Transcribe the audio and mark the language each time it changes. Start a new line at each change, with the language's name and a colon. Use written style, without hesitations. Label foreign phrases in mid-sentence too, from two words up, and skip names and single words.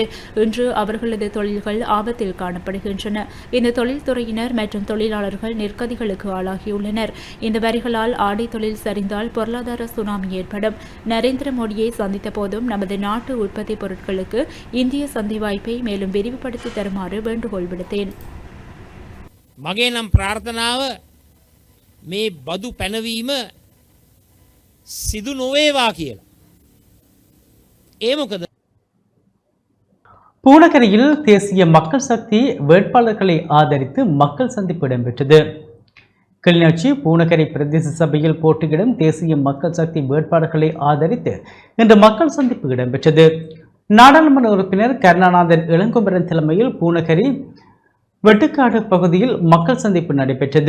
Tamil: இன்று அவர்களது தொழில்கள் ஆபத்தில் காணப்படுகின்றன. இந்த தொழில்துறையினர் மற்றும் தொழிலாளர்கள் நெருக்கடிகளுக்கு ஆளாகியுள்ளனர். இந்த வரிகளால் ஆடை தொழில் சரிந்தால் பொருளாதார சுனாமி ஏற்படும். நரேந்திர மோடியை சந்தித்த போதும் நமது நாட்டு உற்பத்தி பொருட்களுக்கு இந்திய சந்தை வாய்ப்பை மேலும் விரிவுபடுத்தி தருமாறு வேண்டுகோள் விடுத்தேன்.
Sinhala: මගේ නම් ප්‍රාර්ථනාව මේ බදු පැනවීම සිදු නොවේවා කියලා. ඒ මොකද
Tamil: பூனகரியில் தேசிய மக்கள் சக்தி வேட்பாளர்களை ஆதரித்து மக்கள் சந்திப்பு இடம்பெற்றது. கிளிநொச்சி பூனகரி பிரதேச சபையில் போட்டியிடும் தேசிய மக்கள் சக்தி வேட்பாளர்களை ஆதரித்து இன்று மக்கள் சந்திப்பு இடம்பெற்றது. நாடாளுமன்ற உறுப்பினர் கருணாநாதன் இளங்குமரன் தலைமையில் பூனகரி வெட்டுக்காடு பகுதியில் மக்கள் சந்திப்பு நடைபெற்றது.